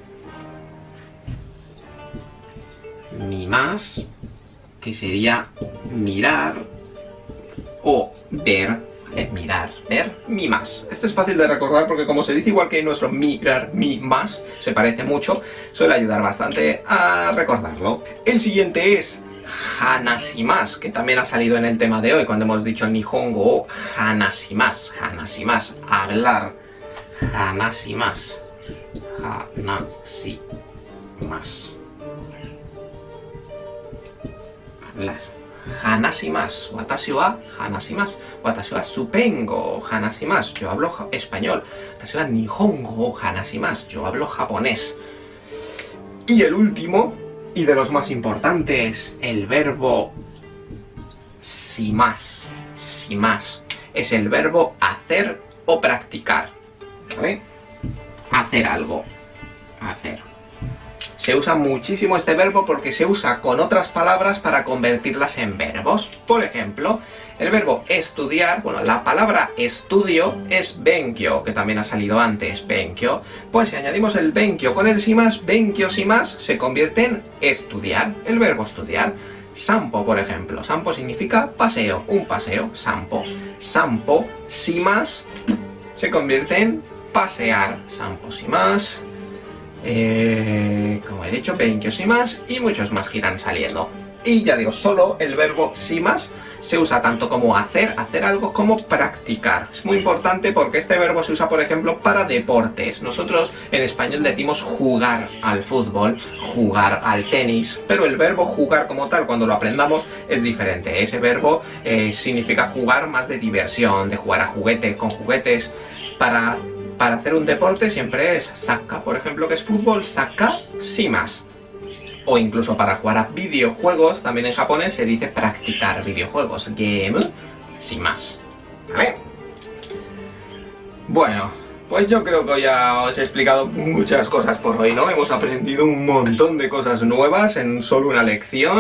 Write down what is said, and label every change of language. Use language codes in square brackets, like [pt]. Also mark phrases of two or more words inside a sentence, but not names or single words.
[es] Mimas, que sería mirar o ver. Mirar, ver, mimas. Este es fácil de recordar porque como se dice igual que nuestro mirar, mimas, se parece mucho, suele ayudar bastante a recordarlo. El siguiente es hanashimasu, que también ha salido en el tema de hoy cuando hemos dicho [ja] 日本語を話します. [es] Hanashimasu, hablar. Hanashimasu. Hanashimasu. Hablar. [ja] 話します。私は話します. 私はスペイン語話します. [es] Yo hablo español. [ja] 私は日本語話します. [es] Yo hablo japonés. Y el último, y de los más importantes, el verbo shimasu. Shimasu. Es el verbo hacer o practicar. ¿Vale? Hacer algo. Hacer. Se usa muchísimo este verbo porque se usa con otras palabras para convertirlas en verbos. Por ejemplo, el verbo estudiar, bueno, la palabra estudio es benkyo, que también ha salido antes, benkyo. Pues si añadimos el benkyo con el shimas, [ja] 勉強します [es] se convierte en estudiar, el verbo estudiar. Sampo, por ejemplo. Sampo significa paseo, un paseo, sampo. [ja] 散歩します [es] se convierte en pasear, [ja] 散歩します. [es] Como he dicho, [ja] 勉強します [es] y muchos más que irán saliendo. Y ya digo, solo el verbo shimasu se usa tanto como hacer algo, como practicar. Es muy importante porque este verbo se usa, por ejemplo, para deportes. Nosotros en español decimos jugar al fútbol, jugar al tenis, pero el verbo jugar como tal, cuando lo aprendamos, es diferente. Ese verbo significa jugar más de diversión, de jugar a juguete, con juguetes. Para hacer un deporte siempre es sakka, por ejemplo, que es fútbol, [ja] サッカーします. [es] O incluso para jugar a videojuegos, también en japonés se dice practicar videojuegos, [ja] ゲームします. [es] ¿Vale? Bueno, pues yo creo que ya os he explicado muchas cosas por hoy, ¿no? Hemos aprendido un montón de cosas nuevas en solo una lección.